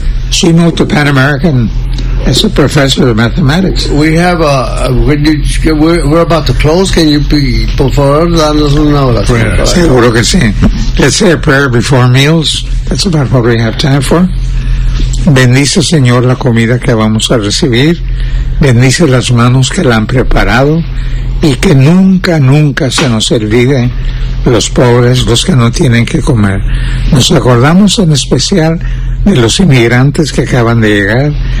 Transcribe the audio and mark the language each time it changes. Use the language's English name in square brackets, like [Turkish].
[English] She moved to Pan American as a professor of mathematics. We have we're about to close. Can you be, [Spanish] por favor, darnos una oración? [English] Let's say a prayer before meals. That's about what we have time for. [Spanish] Bendice, Señor, la comida que vamos a recibir. Bendice las manos que la han preparado. Y que nunca, nunca se nos olvide los pobres, los que no tienen que comer. Nos acordamos en especial de los inmigrantes que acaban de llegar.